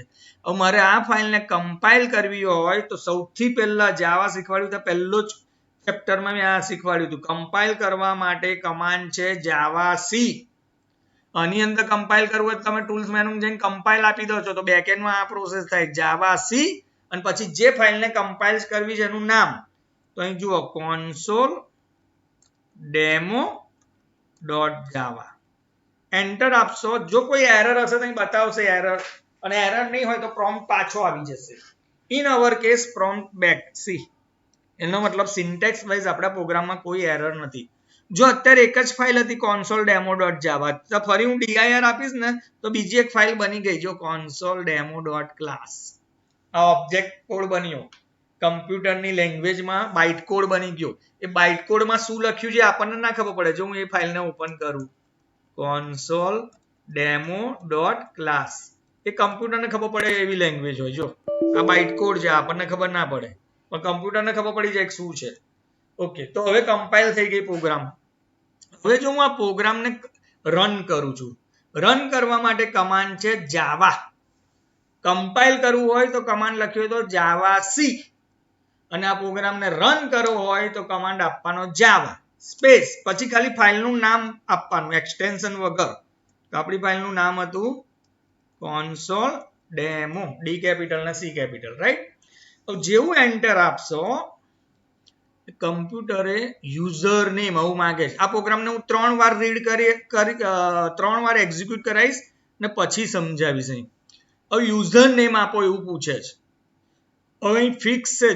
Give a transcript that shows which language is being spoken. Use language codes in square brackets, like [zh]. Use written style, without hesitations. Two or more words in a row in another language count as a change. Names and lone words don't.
[gu] હવે મારે આ ફાઇલને કમ્પાઇલ કરવી હોય તો સૌથી પહેલા જાવા શીખવાડ્યું તો પહેલો જ ચેપ્ટરમાં મેં આ શીખવાડ્યું હતું. કમ્પાઇલ કરવા માટે કમાન્ડ છે જાવા સી. આની અંદર કમ્પાઇલ કરવું હોય તમે [en] tools menu [gu] જઈને કમ્પાઇલ આપી દો છો તો બેકએન્ડમાં આ પ્રોસેસ થાય જાવા સી અને પછી જે ફાઇલને કમ્પાઇલ કરવી છે એનું નામ. તો અહીં જુઓ console demo.java. એન્ટર આપશો. જો કોઈ એરર હશે તો અહીં બતાવશે એરર, અને એરર નહીં હોય તો પ્રોમ્પ્ટ પાછો આવી જશે. [en] in our case prompt back see. [gu] એનો મતલબ [en] syntax wise [gu] આપણા પ્રોગ્રામમાં કોઈ એરર નથી. જો અત્યારે એક જ ફાઇલ હતી console demo.java, તો ફરી હું dir આપીશ ને તો બીજી એક ફાઇલ બની ગઈ. જો console demo.class, આ [en] object code [gu] બન્યો. કમ્પ્યુટરની લેંગ્વેજમાં [en] byte code [gu] બની ગયો. એ [en] byte codeમાં [gu] શું લખ્યું છે આપણને ના ખબર પડે. જો હું એ ફાઇલને ઓપન કરું console demo.class, એ કમ્પ્યુટરને ખબર પડે એવી લેંગ્વેજ હોય. જો આ [en] byte code [gu] છે, આપણને ખબર ના પડે પણ કમ્પ્યુટરને ખબર પડી જાય શું છે. ઓકે, તો હવે કમ્પાઇલ થઈ ગઈ પ્રોગ્રામ. હવે જો હું આ પ્રોગ્રામને રન કરું છું, રન કરવા માટે કમાન્ડ છે જાવા. કમ્પાઇલ કરવું હોય તો કમાન્ડ લખ્યો હોય તો જાવા સી, અને આ પ્રોગ્રામને રન કરવો હોય તો કમાન્ડ આપવાનો જાવા સ્પેસ, પછી ખાલી ફાઇલનું નામ આપવાનું એક્સટેન્શન વગર. તો આપણી ફાઇલનું નામ હતું console demo, [en] D capital [gu] ને [en] C capital, [gu] રાઈટ. તો જેવું એન્ટર આપશો કમ્પ્યુટરે [en] user name [gu] આવું માંગે છે. આ પ્રોગ્રામને હું 3 વાર રીડ કરી 3 વાર એક્ઝિક્યુટ કરાવીશ ને પછી સમજાવીશ. અહીં હવે [en] user name [gu] આપો એવું પૂછે છે. હવે અહીં ફિક્સ છે.